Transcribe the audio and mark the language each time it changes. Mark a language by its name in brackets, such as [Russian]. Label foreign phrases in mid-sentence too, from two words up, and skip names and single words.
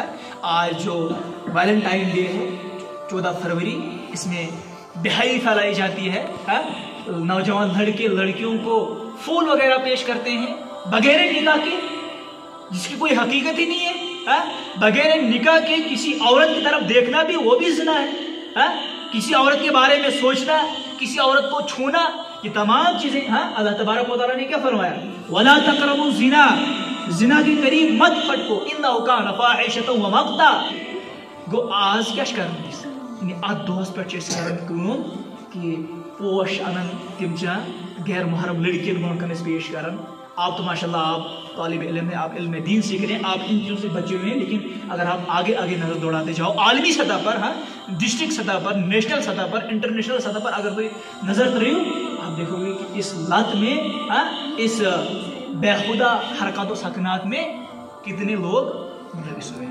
[Urdu] آج جو ویلنٹائن ڈے ہے 14 فروری، اس میں بہائی پھیلائی جاتی ہے، نوجوان لڑکے لڑکیوں کو پھول وغیرہ پیش کرتے ہیں بغیر نکاح کے، جس کی کوئی حقیقت ہی نہیں ہے۔ بغیر نکاح کے کسی عورت کی طرف دیکھنا بھی وہ بھی زنا ہے، کسی عورت کے بارے میں سوچنا، کسی عورت کو چھونا، یہ تمام چیزیں اللہ تبارک و تعالیٰ نے کیا فرمایا؟ [Arabic] وَلَا تَقْرَبُوا الزِّنَا، [Urdu] زنا کے قریب مت پھٹکو، [Arabic] اِنَّهُ كَانَ فَاحِشَةً وَمَقْتًا۔ [Kashmiri] گو آز کیا کرن، یعنی اتھ دۄہس پٮ۪ٹھ چھِ أسۍ کران کٲم کہ پوش انان تم غیر محرم لڑکین برونٛٹھ کن پیش کران۔ [Urdu] آپ تو ماشاء اللہ آپ طالب علم ہیں، آپ علم دین سیکھ رہے ہیں، آپ ان چیزوں سے بچے ہوئے ہیں، لیکن اگر آپ آگے نظر دوڑاتے جاؤ عالمی سطح پر، ڈسٹرکٹ سطح پر، نیشنل سطح پر، انٹرنیشنل سطح پر اگر کوئی نظر کرے آپ دیکھو گے کہ اس لت میں، اس بےخودہ حرکات و سکنات میں کتنے لوگ ملوث ہوئے ہیں۔